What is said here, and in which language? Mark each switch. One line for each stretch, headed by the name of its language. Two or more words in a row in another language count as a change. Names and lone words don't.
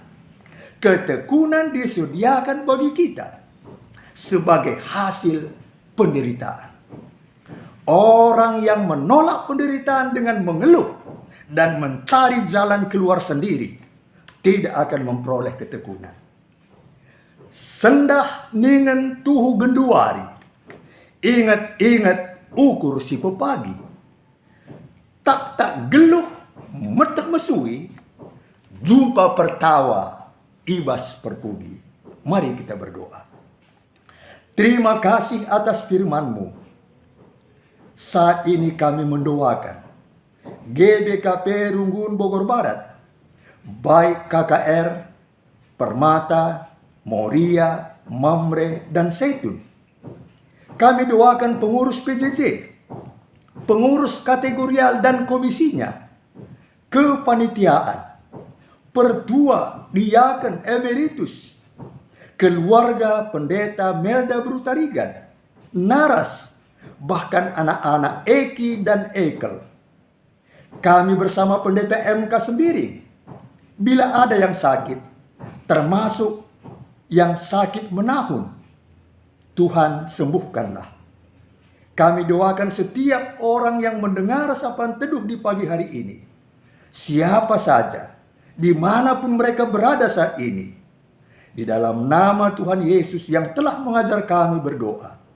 Indonesian: Ketekunan disediakan bagi kita sebagai hasil penderitaan. Orang yang menolak penderitaan dengan mengeluh dan mencari jalan keluar sendiri tidak akan memperoleh ketekunan.
Batak Karo: Sendah ningen tuhu genduari, ingat-ingat ukur si pepagi. Tak geluh metek mesui, jumpa pertawa ibas perpudi.
Indonesian: Mari kita berdoa. Terima kasih atas firman-Mu. Saat ini kami mendoakan GBKP Runggun Bogor Barat, baik KKR, Permata, Moria, Mamre, dan Zaitun. Kami doakan pengurus PJJ, pengurus kategorial dan komisinya, kepanitiaan, pertua, diaken emeritus, keluarga pendeta Melda Brutarigan, Naras, bahkan anak-anak Eki dan Ekel. Kami bersama pendeta MK sendiri, bila ada yang sakit, termasuk yang sakit menahun, Tuhan sembuhkanlah. Kami doakan setiap orang yang mendengar sapaan teduh di pagi hari ini, siapa saja, dimanapun mereka berada saat ini, di dalam nama Tuhan Yesus yang telah mengajar kami berdoa.